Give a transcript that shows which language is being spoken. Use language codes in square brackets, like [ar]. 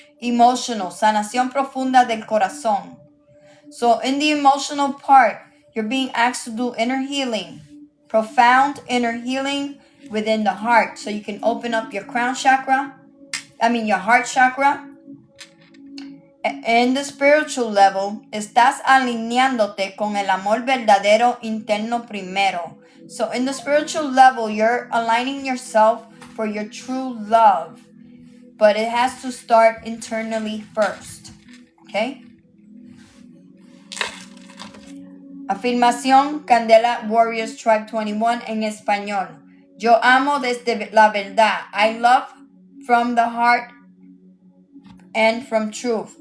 [es] Emotional, sanación profunda del corazón. [en] So in the emotional part, you're being asked to do inner healing, profound inner healing within the heart. So you can open up your crown chakra, your heart chakra. In the spiritual level, [es] estás alineándote con el amor verdadero interno primero. [en] So in the spiritual level, you're aligning yourself for your true love. But it has to start internally first. Okay? [es] Afirmación Candela Warriors Tribe 21 en español. Yo amo desde la verdad. [en] I love from the heart and from truth.